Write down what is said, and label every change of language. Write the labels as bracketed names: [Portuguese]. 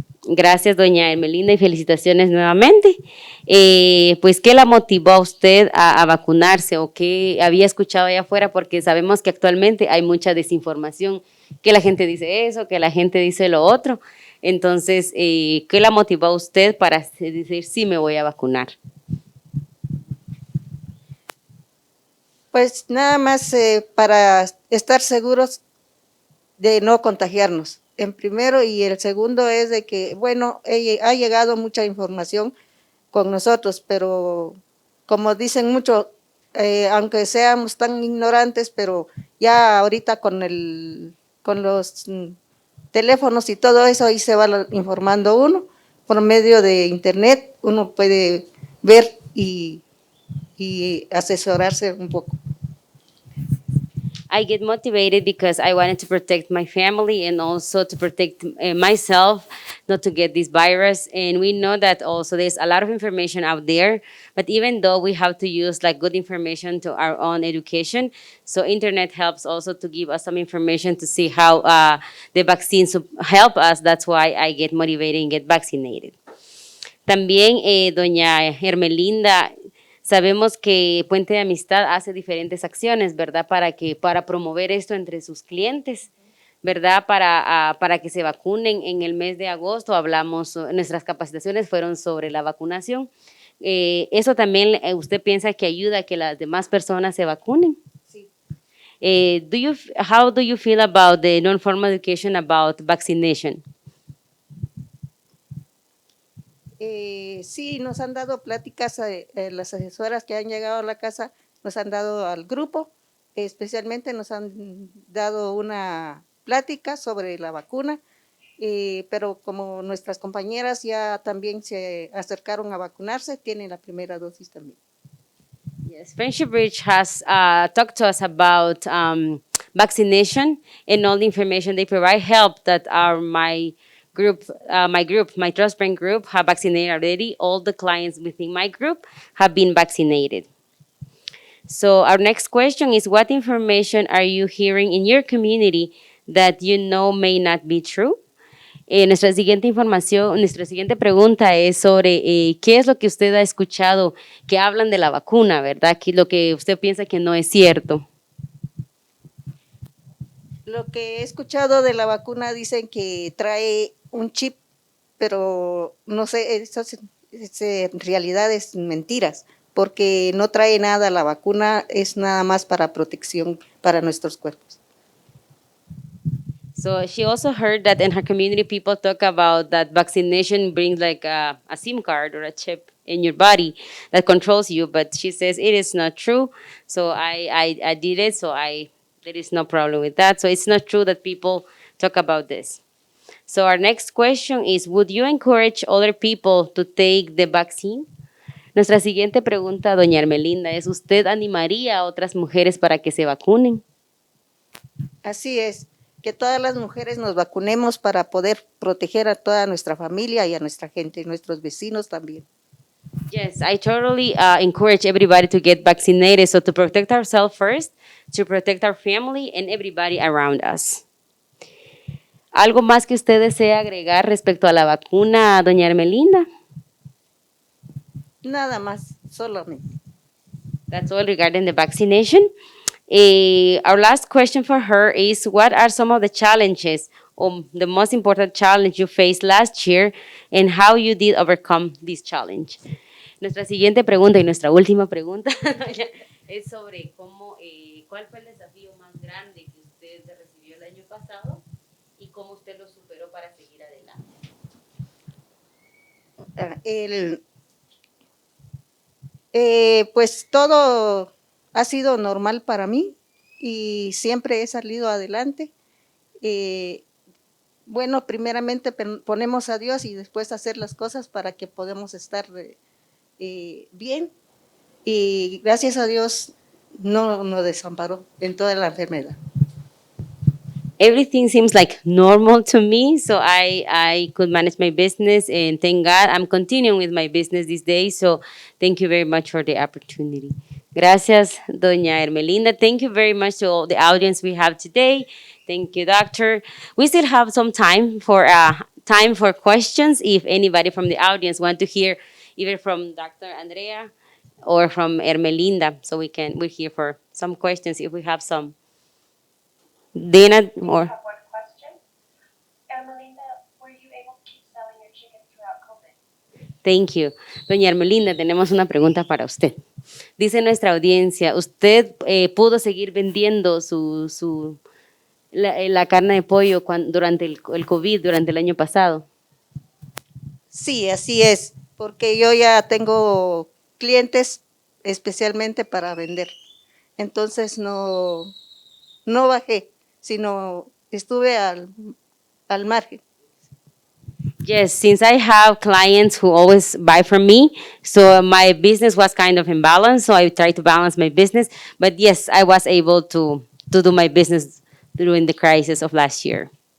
[Spanish] Gracias, doña Hermelinda, y felicitaciones nuevamente. Pues, ¿qué la motivó a usted a vacunarse o qué había escuchado allá afuera? Porque sabemos que actualmente hay mucha desinformación, que la gente dice eso, que la gente dice lo otro. Entonces, ¿qué la motivó a usted para decir sí me voy a vacunar? Pues nada más para estar seguros de no contagiarnos. En primero, y el segundo es de que, bueno, ha llegado mucha información con nosotros, pero como dicen mucho, aunque seamos tan ignorantes, pero ya ahorita con los teléfonos y todo eso, ahí se va informando uno, por medio de internet, uno puede ver y asesorarse un poco. [English] I get motivated because I wanted to protect my family and also to protect myself, not to get this virus. And we know that also there's a lot of information out there, but even though we have to use like good information to our own education, so internet helps also to give us some information to see how the vaccines help us. That's why I get motivated and get vaccinated. [Spanish] También, doña Hermelinda, sabemos que Puente de Amistad hace diferentes acciones, ¿verdad? Para promover esto entre sus clientes, ¿verdad? Para que se vacunen. En el mes de agosto nuestras capacitaciones fueron sobre la vacunación. ¿Eso también usted piensa que ayuda a que las demás personas se vacunen? Sí. [English] How do you feel about the non-formal education about vaccination? [Spanish] Sí, nos han dado pláticas, las asesoras que han llegado a la casa nos han dado al grupo, especialmente nos han dado una plática sobre la vacuna, pero como nuestras compañeras ya también se acercaron a vacunarse, tienen la primera dosis también. [English] Yes, Friendship Bridge has talked to us about vaccination, and all the information they provide help that my Trust Brand group have vaccinated already. All the clients within my group have been vaccinated. So our next question is, what information are you hearing in your community that you know may not be true? [Spanish] Nuestra siguiente pregunta es sobre qué es lo que usted ha escuchado que hablan de la vacuna, ¿verdad? Lo que usted piensa que no es cierto. Lo que he escuchado de la vacuna dicen que trae un chip, pero no sé, eso en realidad es mentiras, porque no trae nada, la vacuna es nada más para protección para nuestros cuerpos. [English] So she also heard that in her community, people talk about that vaccination brings like a SIM card or a chip in your body that controls you, but she says it is not true. So I did it, so there is no problem with that. So it's not true that people talk about this. So our next question is, would you encourage other people to take the vaccine? [Spanish] Nuestra siguiente pregunta, doña Hermelinda, es, ¿usted animaría a otras mujeres para que se vacunen? Así es, que todas las mujeres nos vacunemos para poder proteger a toda nuestra familia y a nuestra gente, nuestros vecinos también. [English] Yes, I totally encourage everybody to get vaccinated, so to protect ourselves first, to protect our family and everybody around us. [Spanish] ¿Algo más que usted desea agregar respecto a la vacuna, doña Hermelinda? Nada más, solamente. [English] That's all regarding the vaccination. Our last question for her is, what are some of the challenges or the most important challenge you faced last year and how you did overcome this challenge? [Spanish] Nuestra siguiente pregunta y nuestra última pregunta es sobre cuál fue el desafío más grande que usted recibió el año pasado y cómo usted lo superó para seguir adelante. Pues todo ha sido normal para mí y siempre he salido adelante. Bueno, primeramente ponemos a Dios y después hacer las cosas para que podamos estar bien. Y gracias a Dios no nos desamparó en toda la enfermedad. [English] Everything seems like normal to me, so I could manage my business, and thank God I'm continuing with my business these days, so thank you very much for the opportunity. [Spanish] Gracias, Doña Ermelinda. [English] Thank you very much to all the audience we have today. Thank you, Doctor. We still have some time for questions if anybody from the audience want to hear either from Dr. Andrea or from Ermelinda, so we're here for some questions if we have some. Dana or have one question. Melinda, were you able to keep selling your chicken throughout COVID? Thank you. [Spanish] Doña Ermelinda, tenemos una pregunta para usted. Dice nuestra audiencia, ¿usted pudo seguir vendiendo la carne de pollo durante el COVID, durante el año pasado? Sí, así es, porque yo ya tengo clientes especialmente para vender. Entonces no bajé, sino estuve al margen. [English] Yes, since I have clients who always buy from me, so my business was kind of in balance, so I tried to balance my business. But yes, I was able to do my business during the crisis of last year.